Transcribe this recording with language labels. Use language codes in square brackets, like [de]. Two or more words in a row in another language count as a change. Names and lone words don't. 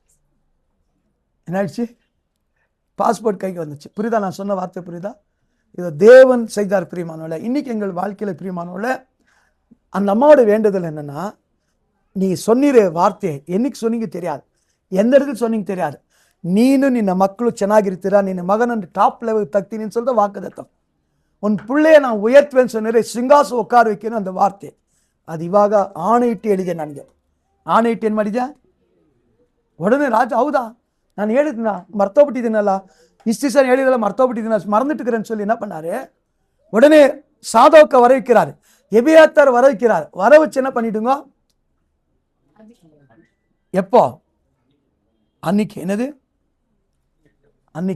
[ta] என்ன ஆயிடுச்சு? பாஸ்போர்ட் கைக்கு வந்துச்சு. புரியுதா நான் சொன்ன வார்த்தை? புரியுதா? இதை தேவன் செய்தார் பிரியமானவள. இன்னைக்கு எங்கள் வாழ்க்கையில் பிரியமானவள, அந்த அம்மாவோட வேண்டுதல் என்னன்னா, நீ சொன்னிற வார்ತೆ என்னைக்கு சொன்னீங்க தெரியாது, எந்த இடத்துல சொன்னீங்க தெரியாது. [kn] ನೀನು ನಿನ್ನ ಮಕ್ಕಳು ಚೆನ್ನಾಗಿರ್ತೀರಾ, ನಿನ್ನ ಮಗನನ್ನು [en] top level [kn] ತಗ್ತೀನಿ ಅಂತ [ta] சொல்லிட்டு வாக்குதத்தம். உன் பிள்ளைய நான் உயர்த்துவேன்னு சொன்னேன், ಸಿಂಹಾಸ உட்கார வைக்கணும் அந்த வார்த்தை. [kn] அது ಇವಾಗ ಆಣೆಯಿಟ್ಟು ಹೇಳಿದೆ ನನಗೆ. ಆಣೆಯಿಟ್ಟು ಏನು ಮಾಡಿದ್ಯಾ? [ta] உடனே ராஜா [kn] ಹೌದಾ ನಾನು ಹೇಳಿದ್ನ ಮರ್ತೋಗ್ಬಿಟ್ಟಿದ್ದೀನಲ್ಲ, ಇಷ್ಟು ದಿವಸ ಹೇಳಿದಲ್ಲ ಮರ್ತೋಗ್ಬಿಟ್ಟಿದ್ದೀನ, [ta] மறந்துட்டுக்கிறேன்னு சொல்லி என்ன பண்ணாரு? உடனே சாதோக்க வர வைக்கிறாரு, எபியாத்தார் வர வைக்கிறார். வர வச்சு என்ன பண்ணிடுங்க? எப்போ? அன்னைக்கு. என்னது அன்னைக்கு?